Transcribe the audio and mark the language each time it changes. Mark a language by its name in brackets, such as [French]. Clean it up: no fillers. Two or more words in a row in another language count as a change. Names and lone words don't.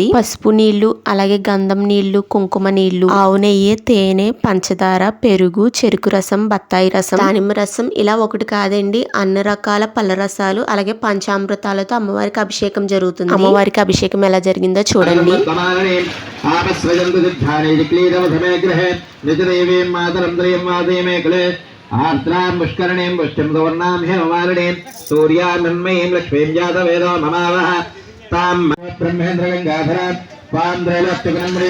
[Telugu] పసుపు నీళ్లు, అలాగే గంధం నీళ్లు, కుంకుమ నీళ్లు, ఆవు నెయ్యి, తేనె, పంచదార, పెరుగు, చెరుకు రసం, బత్తాయి రసం, దానిమ్మ రసం, ఇలా ఒకటి కాదండి అన్ని రకాల పళ్ళ రసాలు, అలాగే పంచామృతాలతో అమ్మవారికి అభిషేకం జరుగుతుంది. అమ్మవారికి అభిషేకం ఎలా జరిగిందో చూడండి. [Sanskrit] आर्द्रां पुष्करणीं पुष्टिं सुवर्णां हेममालिनीं सूर्यान्मयीं लक्ष्मीं जातवेदो ममावः तां ब्रह्मेन्द्रगङ्गाधरां त्वां त्रैलोक्यगुणम्रीं